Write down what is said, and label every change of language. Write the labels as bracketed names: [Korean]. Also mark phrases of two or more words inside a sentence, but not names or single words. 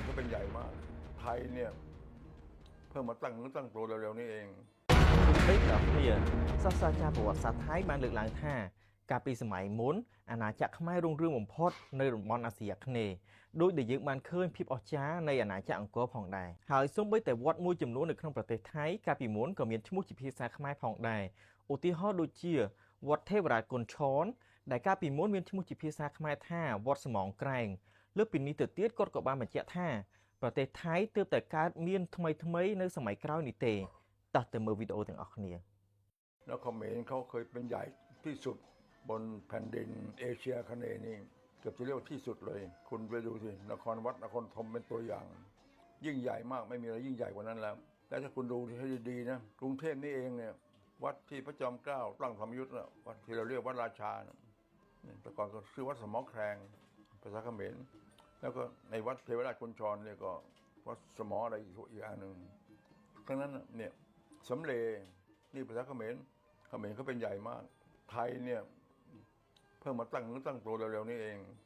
[Thai] ใหญ่มากไทยเนี่ยเพิ่งมาตั้งตัวเร็วๆนี้เอง [Khmer] ពេលដល់គ្នាសាស្ត្រាចារ្យប្រវត្តិសាស្ត្រថៃបានលើកឡើងថាកាលពីសម័យមុនអាណាចក្រខ្មែររុងរឿងបំផុតនៅតំបន់អាស៊ីអា គ្នេយ៍ដោយដែលយើងបានឃើញភាពអស្ចារ្យនៃអាណាចក្រអង្គរផងដែរហើយសូម្បីតែវត្តមួយចំនួននៅក្នុងប្រទេសថៃកាលពីមុនក៏មានឈ្មោះជាភាសាខ្មែរផងដែរឧទាហរណ៍ដូចជាវត្តទេវរាជគុនឆនដែលកាលពីមុនមានឈ្មោះជាភាសាខ្មែរថាវត្តស្មងក្រែងលើពីនេះទៅទៀតគាត់ក៏បានបញ្ជាក់ថាប្រទេសថៃទើបតែកើតមានថ្មីនៅសម័យក្រោយនេះទេតោះទៅមើលវីដេអូទាំងអស់គ្នា [Thai] แล้วเขมรเขาเคยเป็นใหญ่ที่สุดบนแผ่นดินเอเชียคเนย์นี่เกือบจะเรียกว่าที่สุดเลยคุณไป ดูสินครวัดนครธมเป็นตัวอย่างยิ่งใหญ่มากไม่มีอะไรยิ่งใหญ่กว่านั้นแล้วแต่ถ้าคุณดูให้ดีๆนะกรุงเทพนี่เองเนี่ยวัดที่พระจอมเกล้าตั้งธรรมยุทธ์นะวัดที่เราเรียกวัดราชานะแต่ก่อนก็ชื่อวัดสมอแครงภาษาเขมรแล้วก็ในวัดเทวราชกุญชรเนี่ยก็วัดสมออะไรอีกอันหนึ่งทั้งนั้นเนี่ยสำเร็จนี่ภาษาเขมรเขาเป็นใหญ่มากไทยเนี่ยเพิ่งมาตั้งตัวเร็วๆนี้เอง